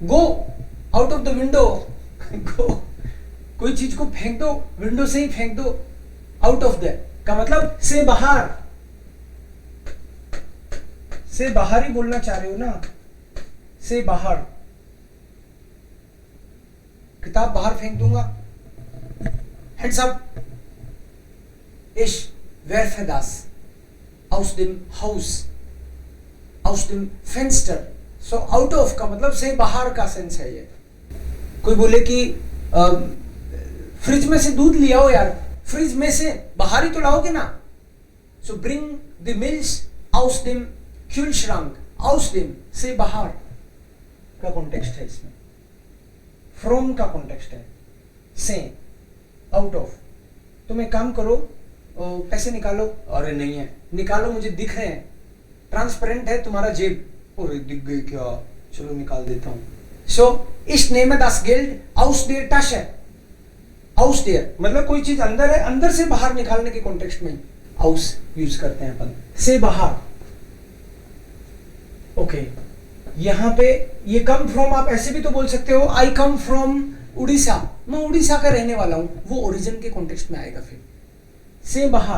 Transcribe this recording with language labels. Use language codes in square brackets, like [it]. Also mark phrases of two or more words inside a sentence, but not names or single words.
[en] go out of the window, [hi] गो, कोई चीज को फेंक दो, विंडो से ही फेंक दो। [en] out of the [hi] का मतलब से बाहर, से बाहर ही बोलना चाह रहे हो ना, से बाहर। किताब बाहर फेंक दूंगा। [en] Heads up, [de] ich werfe das aus dem Haus, aus dem Fenster। [en] So out of [hi] का मतलब से बाहर का सेंस है ये। कोई बोले कि फ्रिज में से दूध लिया हो यार, फ्रिज में से बाहर ही तो लाओगे ना। [en] So bring the milk [de] aus dem Kühlschrank, aus dem [hi] से बाहर का कॉन्टेक्स्ट है इसमें। फ्रॉम का कॉन्टेक्स्ट है से, [en] out of. [hi] तुम एक काम करो, पैसे निकालो। अरे नहीं है, निकालो, मुझे दिख रहे हैं, ट्रांसपेरेंट है तुम्हारा जेब। अरे दिख गई क्या, चलो निकाल देता हूं। सो [de] ich nehme das Geld aus der Tasche, aus der [hi] मतलब कोई चीज अंदर है, अंदर से बाहर निकालने के कॉन्टेक्स्ट में aus यूज करते हैं अपन, से बाहर। ओके, यहां पे ये [en] come from [hi] आप ऐसे भी तो बोल सकते हो, [en] I come from [hi] उड़ीसा, मैं उड़ीसा का रहने वाला हूं, वो ओरिजिन के कॉन्टेक्स्ट में आएगा।